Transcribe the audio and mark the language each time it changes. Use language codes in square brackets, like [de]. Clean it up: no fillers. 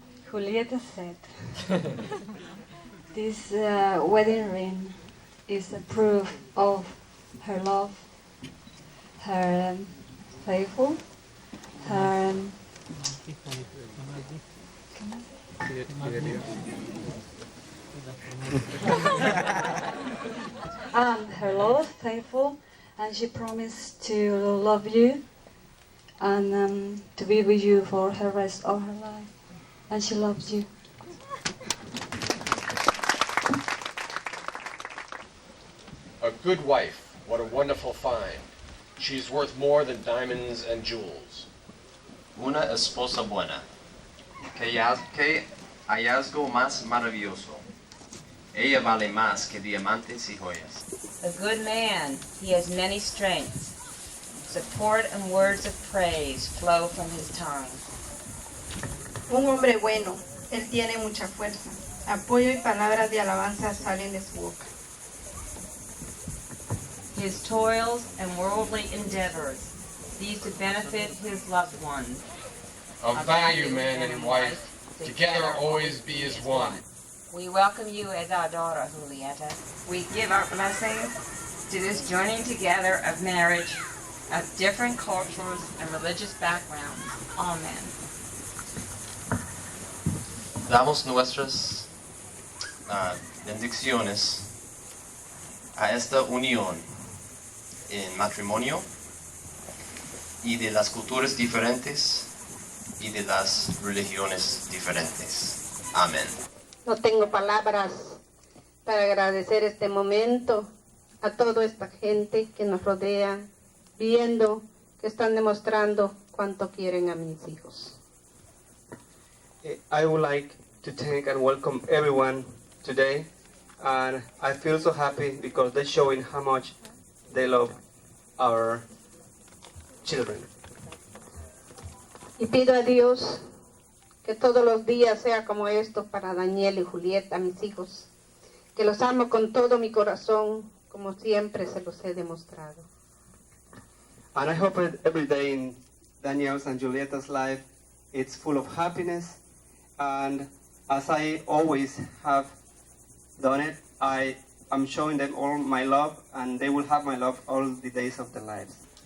[en] Julieta said, this wedding ring is a proof of her love, her faithful, her and her love, faithful, and she promised to love you and to be with you for the rest of her life. And she loves you. A good wife, what a wonderful find. She's worth more than diamonds and jewels. [es] Una esposa buena. Qué hallazgo más maravilloso. Ella vale más que diamantes y joyas. [en] A good man, he has many strengths. Support and words of praise flow from his tongue. [es] Un hombre bueno, él tiene mucha fuerza. Apoyo y palabras de alabanza salen de su boca. [en] His toils and worldly endeavors, these to benefit his loved ones. Of value, man and wife, together always be as one. We welcome you as our daughter, Julieta. We give our blessing to this joining together of marriage of different cultures and religious backgrounds. Amen. [es] Damos nuestras bendiciones a esta unión en matrimonio y de las culturas diferentes y de las religiones diferentes. Amén. No tengo palabras para agradecer este momento a toda esta gente que nos rodea, viendo que están demostrando cuánto quieren a mis hijos. [en] I would like to thank and welcome everyone today, and I feel so happy because they're showing how much they love our children. [es] Y pido a Dios que todos los días sea como esto para Daniel y Julieta, mis hijos, que los amo con todo mi corazón, como siempre se los he demostrado. [en] And I hope that every day in Daniel's and Julieta's life, it's full of happiness, and as I always have done it, I am showing them all my love, and they will have my love all the days of their lives.